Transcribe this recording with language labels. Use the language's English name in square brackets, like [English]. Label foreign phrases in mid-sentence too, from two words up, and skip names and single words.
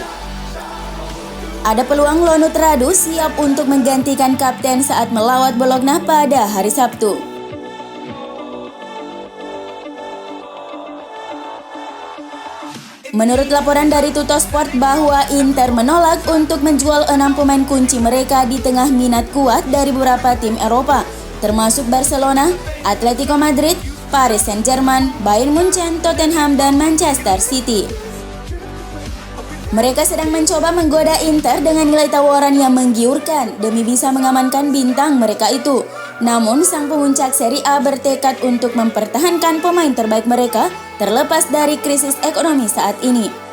[Indonesian] Ada peluang Lonut Radu siap untuk menggantikan kapten saat melawat Bologna pada hari Sabtu. Menurut laporan dari Tuttosport bahwa Inter menolak untuk menjual 6 pemain kunci mereka di tengah minat kuat dari beberapa tim Eropa, termasuk Barcelona, Atletico Madrid, Paris Saint-Germain, Bayern Munchen, Tottenham, dan Manchester City. Mereka sedang mencoba menggoda Inter dengan nilai tawaran yang menggiurkan demi bisa mengamankan bintang mereka itu. Namun sang pemuncak Serie A bertekad untuk mempertahankan pemain terbaik mereka terlepas dari krisis ekonomi saat ini.